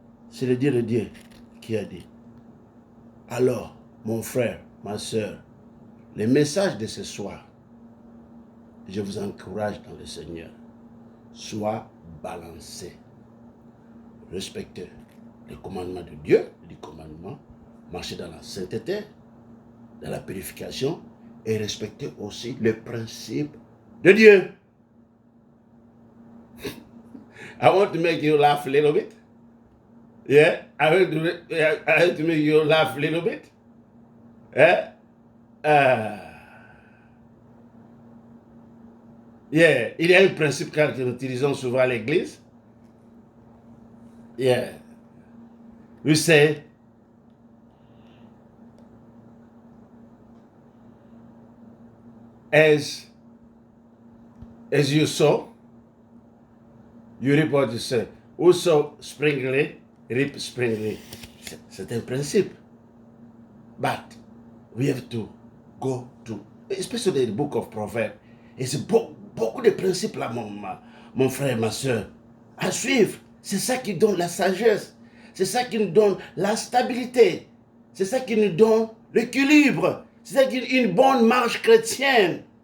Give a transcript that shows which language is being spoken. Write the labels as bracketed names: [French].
[French] C'est le dire de Dieu qui a dit. Alors, mon frère, ma soeur, le message de ce soir, je vous encourage dans le Seigneur, sois balancé. Respectez les commandements de Dieu, les commandements, marchez dans la sainteté, dans la purification, et respectez aussi les principes de Dieu. [English] I want to make you laugh a little bit. Yeah, I had to make you laugh a little bit. [French] Yeah, yeah, il y a un principe que nous utilisons souvent à l'église. [English] Yeah, we say, as you sow, you reap what you say. Who sow springly, reap springly. [French] C'est un principe. [English] But we have to go to, especially the book of Proverbs. [French] Et c'est beaucoup de principes là, mon frère, ma soeur, à suivre. C'est ça qui donne la sagesse. C'est ça qui nous donne la stabilité. C'est ça qui nous donne l'équilibre. C'est ça qui donne une bonne marche chrétienne.